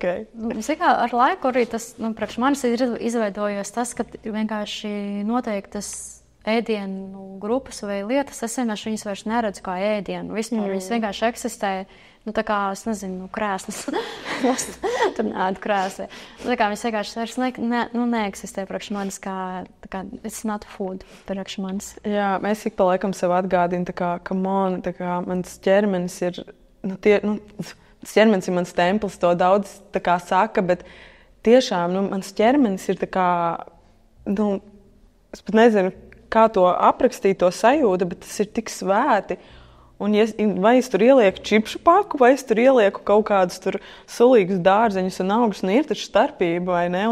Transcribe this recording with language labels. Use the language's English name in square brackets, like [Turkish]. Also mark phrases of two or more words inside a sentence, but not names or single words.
[Latvian] Zikā, ar laiku arī tas, priekš manis ir izveidojies tas, ka vienkārši noteiktas ēdienu grupas vai lietas, es vienkārši viņas vairs neredzu kā ēdienu. Vispār viņas vienkārši eksistē, tā kā, es nezinu, krēslas. Tur neēdu krēsli. Tā kā viņas vienkārši vairs neeksistē priekš manis kā [English] it's not food [Latvian] priekš manis. Jā, mēs ik pa laikam sev atgādina, [English] come on, [Latvian] mans ķermenis ir, tas ķermenis ir mans templis, to daudz saka, bet tiešām, mans ķermenis ir es pat nezinu, kā to aprakstīt, to sajūtu, bet tas ir tik svēti. Un vai es tur ielieku čipšu paku, vai es tur ielieku kaut kādus tur sulīgus dārzeņus un augus, ir taču starpība, vai ne?